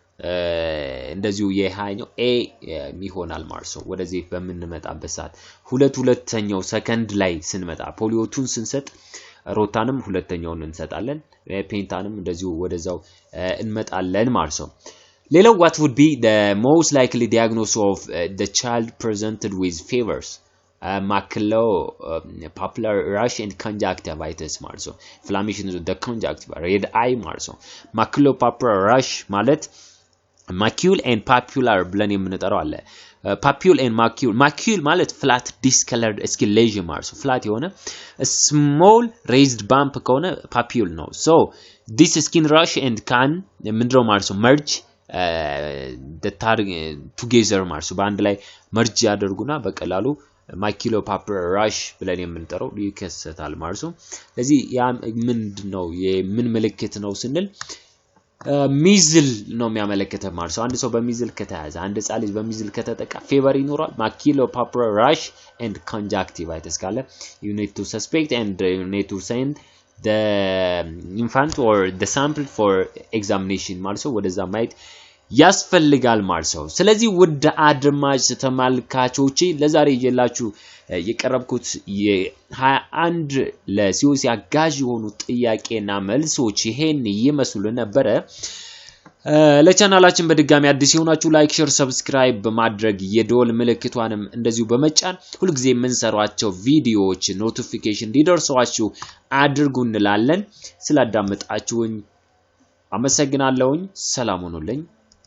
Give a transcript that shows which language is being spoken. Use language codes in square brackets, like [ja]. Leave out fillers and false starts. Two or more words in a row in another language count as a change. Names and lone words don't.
[am] እንደዚሁ የሃይኛው A የሚሆናል ማለት ነው ወደዚህ በመንመጣበት ሰዓት ሁለተኛው ሰከንድ ላይ ስንመጣ ፖሊዮ 2 ስንሰጥ ሮታንም ሁለተኛውን እንሰጣለን ፔንታንም እንደዚሁ ወደዛው እንመጣለን ማለት ነው ሌላው [en] what would be the most likely diagnosis of the child presented with fevers macular rash and conjunctivitis [am] ማለት ነው [en] inflammation of the conjunctiva red eye [am] ማለት ነው [en] macular rash ማለት macule and papular [am] ብለን የምንጠራው አለ [en] papule and macule ማለት flat discolored skin lesion [am] ማለት ነው [en] flat የሆነ small raised bump ከሆነ papule ነው so this skin rash and can [am] ምንድነው ማለት ነው [en] merge the target together [am] ማለት ነው በአንድ ላይ merge ያደርጉና በቀላሉ [en] macular rash [am] ብለን የምንጠራው ይከሰታል ማለት ነው ስለዚህ ያ ምንድነው የምን ምልክት ነው ስንል ሚዝል ነው የሚያመለክተው ማለት ነው አንድ ሰው በሚዝል ከተያዘ አንድ ህፃን ልጅ በሚዝል ከተጠቃ ፌቨር ይኖራል [en] macular rash and conjunctivitis [am] ካለ [en] you need to suspect and you need to send the infant or the sample for [am] examination ማለት ነው ወደዛ ማየት ያስፈልጋል ማለት ነው ስለዚህ ውድ አድማጭ ተመልካቾቼ ለዛሬ ይዤላችሁ የቀረብኩት የ21 ለሲኦሲ አጋዥ የሆኑ ጥያቄና መልሶች ይሄን ይመስሉ ነበር ለቻናላችን በድጋሚ አዲስ የሆናችሁ [en] like share subscribe [am] በማድረግ የደወል ምልክቷንም እንደዚሁ በመጫን ሁሉ ጊዜ የምንሰራቸው ቪዲዮዎች ኖቲፊኬሽን እንዲደርሷችሁ አድርጉ እንላለን ስላዳመጣችሁኝ አመሰግናለሁኝ ሰላም ሁኑልኝ